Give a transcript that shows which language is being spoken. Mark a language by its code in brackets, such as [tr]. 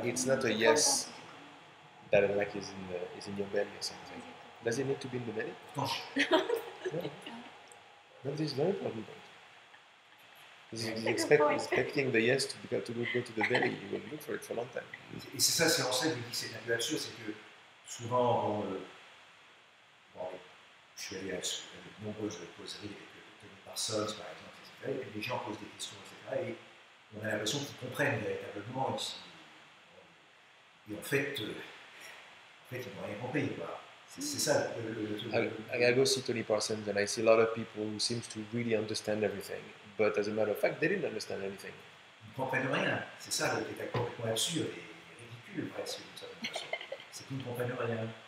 [en] It's not a yes that like is in your belly or something. Does it need to be in the belly? [fr] pourtant, [en] No, this is very important. This is That's a good point. expecting the yes to go to the belly. You will look for it for a long time. [fr] et c'est ça, c'est en ça que je dis que c'est un peu absurde, c'est que souvent, je suis allé à de nombreuses causeries avec Tony Parsons, par exemple, etc. Et puis les gens posent des questions, etc. Et on a l'impression qu'ils comprennent véritablement. Et en fait, ils n'ont rien compris, quoi. C'est ça [en] I go see Tony Parsons and I see a lot of people who seems to really understand everything, but as a matter of fact, they didn't understand anything. [fr] Ils ne comprennent rien. C'est ça qui est complètement absurde et ridicule, presque, d'une certaine façon. C'est qu'ils ne comprennent rien.